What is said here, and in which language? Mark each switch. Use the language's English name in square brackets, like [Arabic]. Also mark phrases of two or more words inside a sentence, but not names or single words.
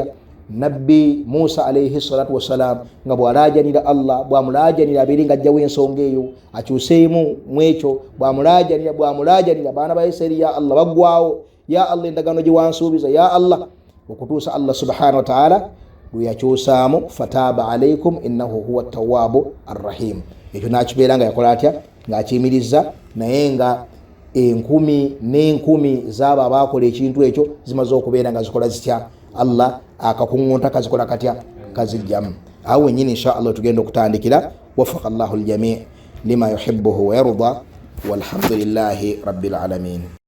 [Ganda] Nabbi Musa [Arabic] عليه الصلاة والسلام [Ganda] nga bw'alaajanira Allah, bw'amulaajanira abeere nga ajjawo ensonga eyo akyuseemu mu ekyo, bw'amulaajanira baana ba Isirayiri, [Arabic] يا الله [Ganda] baggwawo, [Arabic] يا الله [Ganda] endagaano gye wansuubiza, [Arabic] يا الله, [Ganda] okutuusa Allah [Arabic] سبحانه وتعالى [Ganda] lwe yakyusaamu [Arabic] فتاب عليكم إنه هو التواب الرحيم. [Ganda] Ekyo n'akibeera nga yakola atya? Ng'akiyimiriza, naye nga enkumi n'enkumi z'abo abaakola ekintu ekyo zimaze okubeera nga zikola zitya? Allah akakuŋŋunta kazikola katya? Kazijjamu. awo wenyini inshallah tugenda okutandikira. [Arabic] وفق الله الجميع لما يحبه ويرضى والحمد لله رب العالمين.